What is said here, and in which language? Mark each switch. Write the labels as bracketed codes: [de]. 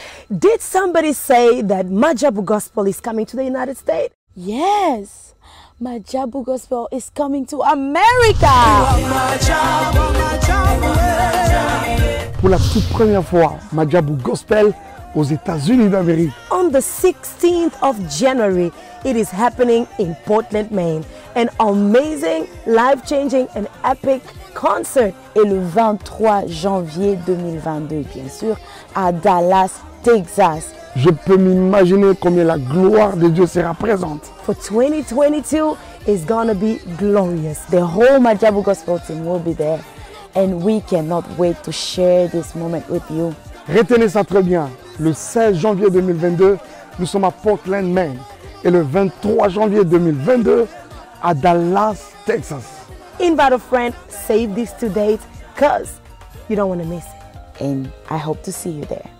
[en] Did somebody say that Majabu Gospel is coming to the United States? Yes, Majabu Gospel is coming to America. [fr] Pour la toute première fois, Majabu Gospel aux États-Unis d'Amérique. [en] On the 16th of January, it is happening in Portland, Maine. An amazing, life-changing and epic concert. [fr] Et le 23 janvier 2022, bien sûr, à Dallas, Texas. Je peux m'imaginer combien la gloire de Dieu sera présente. [en] For 2022 is gonna be glorious. The whole Majabu Gospel team will be there. And we cannot wait to share this moment with you. [fr] Retenez ça très bien. Le 16 janvier 2022, nous sommes à Portland, Maine. Et le 23 janvier 2022, à Dallas, Texas. [en] Invite a friend, save these 2 dates, because you don't want to miss it. And I hope to see you there.